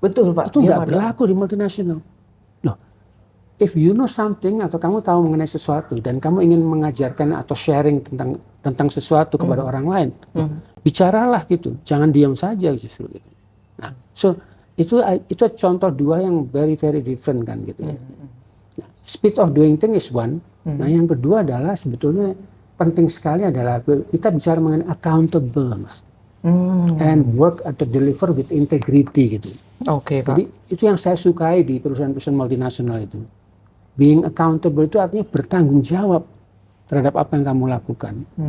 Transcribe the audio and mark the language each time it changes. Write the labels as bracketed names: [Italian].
[Indonesian] Betul Pak. Itu nggak berlaku di multinasional. [English] If you know something [Indonesian] atau kamu tahu mengenai sesuatu dan kamu ingin mengajarkan atau sharing tentang sesuatu kepada orang lain, bicaralah gitu, jangan diam saja justru. Gitu. Nah, so itu contoh dua yang [English] very very different [Indonesian] kan gitu. [English] Nah, speed of doing thing is one. [Indonesian] Nah, yang kedua adalah sebetulnya penting sekali adalah kita bicara mengenai accountable, Mas. [English] And work atau deliver with integrity gitu. [Indonesian] Pak. Jadi itu yang saya sukai di perusahaan-perusahaan multinasional itu. [English] Being accountable [Indonesian] itu artinya bertanggung jawab terhadap apa yang kamu lakukan.